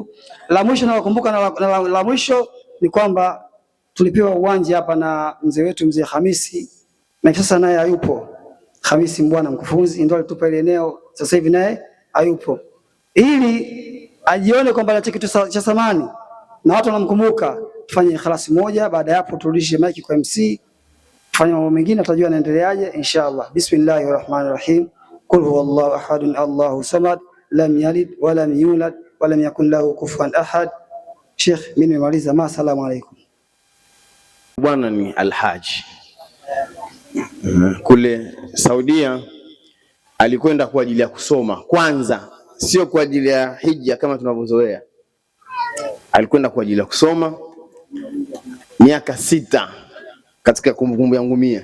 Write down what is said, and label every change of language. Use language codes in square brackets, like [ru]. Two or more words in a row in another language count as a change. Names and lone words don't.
[sw] La mwisho nawakumbuka la mwisho ni kwamba tulipewa uwanja hapa na mzee wetu mzee Hamisi, na sasa naye hayupo. Hamisi Mbwana mkufunzi ndio alitupa ile eneo, sasa hivi naye hayupo, ili ajione kwamba ana kitu cha thamani na watu wanamkumbuka. Tufanye ikhlasi moja, baada ya hapo turudishe maiki kwa MC, tufanye mambo mengine, tutajua anaendeleaje inshallah. [ar] بسم الله الرحمن الرحيم قل هو الله أحد الله الصمد لم يلد ولم يولد ولم يكن له كفوا أحد. [sw] Sheikh, mimi nimemaliza. [ar] السلام عليكم. [sw] Bwana ni Alhaji kule Saudia, alikwenda kwa ajili ya kusoma kwanza, sio kwa ajili ya hija kama tunavyozoea. Alikwenda kwa ajili ya kusoma miaka 6 katika kumbukumbu yangu mia.